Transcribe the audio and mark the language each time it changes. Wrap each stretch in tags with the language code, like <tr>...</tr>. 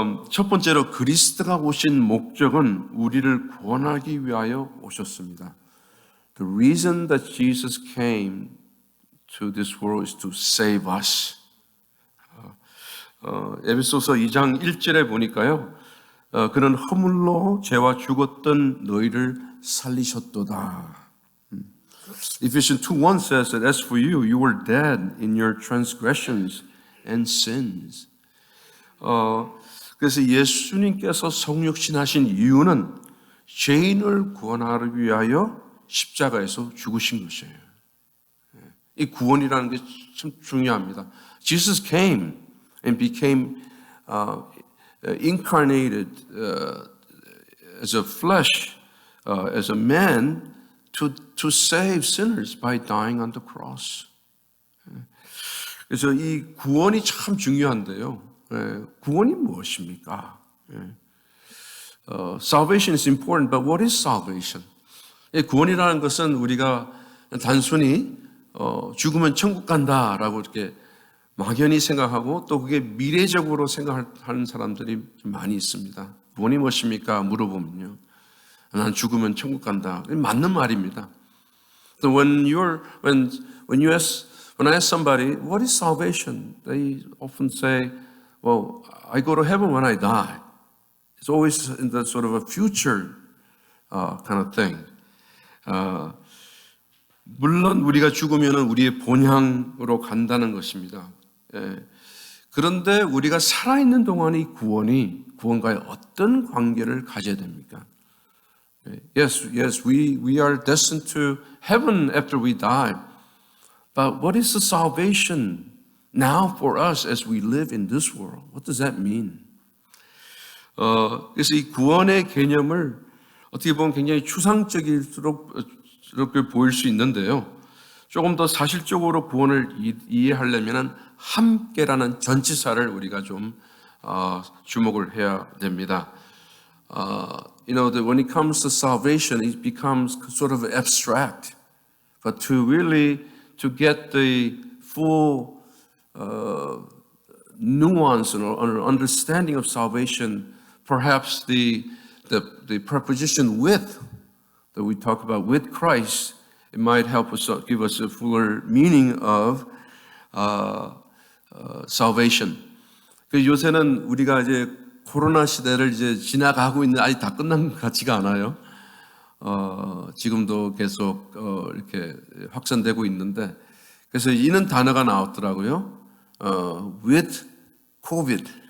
<ko>첫 번째로 그리스도가 오신 목적은 우리를 구원하기 위하여 오셨습니다.</ko> <en>The reason that Jesus came to this world is to save us.</en> <ko>에베소서 2장 1절에 보니까요. 그는 허물로 죄와 죽었던 너희를 살리셨도다.</ko> <en>Ephesians 2:1 says that as for you, you were dead in your transgressions and sins.</en> <ko>그래서 예수님께서 성육신하신 이유는 죄인을 구원하기 위하여 십자가에서 죽으신 것이에요. 이 구원이라는 게 참 중요합니다.</ko> <en>Jesus came and became incarnated as a flesh, as a man to save sinners by dying on the cross.</en> <ko>그래서 이 구원이 참 중요한데요. 구원이 무엇입니까?</ko> <en>Salvation is important, but what is salvation?</en> <ko>구원이라는 것은 우리가 단순히 죽으면 천국 간다라고 이렇게 막연히 생각하고 또 그게 미래적으로 생각하는 사람들이 좀 많이 있습니다. 구원이 무엇입니까? 물어보면요. 난 죽으면 천국 간다. 맞는 말입니다.</ko> <en>So when I ask somebody, what is salvation? They often say, well, I go to heaven when I die. It's always in the sort of a future kind of thing.</en> <ko>물론 우리가 죽으면 우리의 본향으로 간다는 것입니다. 그런데 우리가 살아있는 동안 이 구원과의 어떤 관계를 가져야 됩니까?</ko> <en>Yes, we are destined to heaven after we die. But what is the salvation now for us as we live in this world? What does that mean?</en> <ko>그래서 이 구원의 개념을 어떻게 보면 굉장히 추상적일수록 보일 수 있는데요. 조금 더 사실적으로 구원을 이해하려면 함께라는 전치사를 우리가 좀 주목을 해야 됩니다.</ko> <en>That when it comes to salvation, it becomes sort of abstract. But to get the full nuance or understanding of salvation, perhaps the preposition with that we talk about with Christ, it might help us give us a fuller meaning of salvation.</en> <ko>요새는 우리가 이제 코로나 시대를 이제 지나가고 있는 아직 다 끝난 것 같지가 않아요. 지금도 계속 이렇게 확산되고 있는데 그래서 이런 단어가 나왔더라고요.</ko> <en>With COVID.</en>